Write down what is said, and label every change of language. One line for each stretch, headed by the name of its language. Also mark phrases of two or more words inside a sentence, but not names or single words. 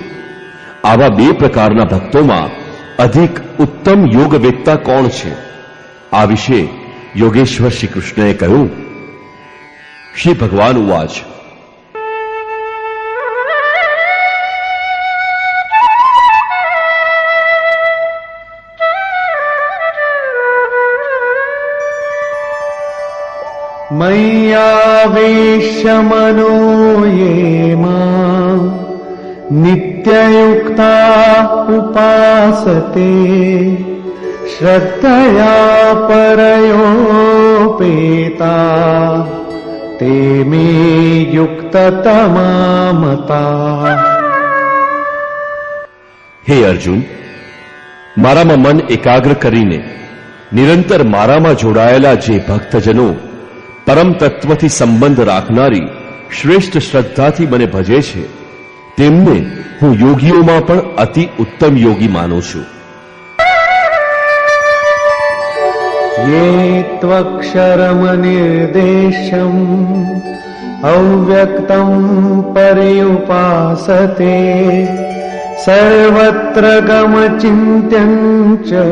Gujarati: આવા બે પ્રકારના ભક્તોમાં અધિક ઉત્તમ યોગવેત્તા કોણ છે? આ વિશે યોગેશ્વર શ્રી કૃષ્ણએ કહ્યું.
Sanskrit: श्री भगवान उवाच. मय्यावेश्य मनो ये मां नित्ययुक्ता उपासते श्रद्धया परयोपेता ते मे युक्ततमा मता.
Gujarati: હે અર્જુન, મારામાં મન એકાગ્ર કરીને નિરંતર મારામાં જોડાયેલા જે ભક્તજનો પરમ તત્વથી સંબંધ રાખનારી શ્રેષ્ઠ શ્રદ્ધાથી મને ભજે છે તેમને હું યોગીઓમાં પણ અતિ ઉત્તમ યોગી માનું છું.
Sanskrit: ये त्वक्षरमनिर्देशम् अव्यक्तं पर्युपासते सर्वत्र गमचिन्त्यं च